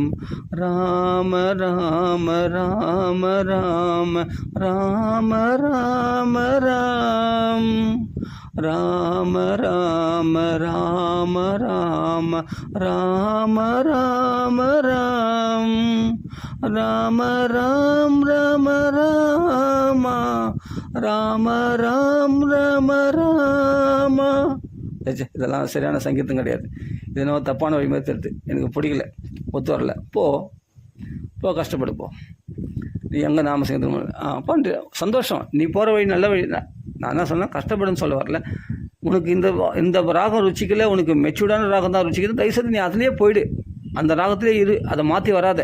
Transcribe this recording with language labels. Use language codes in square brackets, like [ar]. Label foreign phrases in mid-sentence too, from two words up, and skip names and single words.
[ta] ராம ராம ராம ராம ராம ராம ராம் ராம ராம ராம ராம ராம ராம ராம் ராம ராம் ராம ராம ராம ராம் ராம ராம. இதெல்லாம் சரியான சங்கீதம் கிடையாது, இது என்ன தப்பான வழி மாதிரி தெரியுது, எனக்கு பிடிக்கல, ஒத்து வரல, போ கஷ்டப்படு போ, நீ எங்கே நாம சங்கீதம் பண்ணுற சந்தோஷம், நீ போகிற வழி நல்ல வழி. நான் என்ன சொன்னேன், கஷ்டப்படுன்னு சொல்ல வரல. உனக்கு இந்த ராகம் ருச்சிக்கல, உனக்கு மெச்சூர்டான ராகம் தான் ருச்சிக்குது, தயவுசெய்து நீ அதுலேயே போயிடு, அந்த ராகத்திலே இரு, அதை மாற்றி வராத.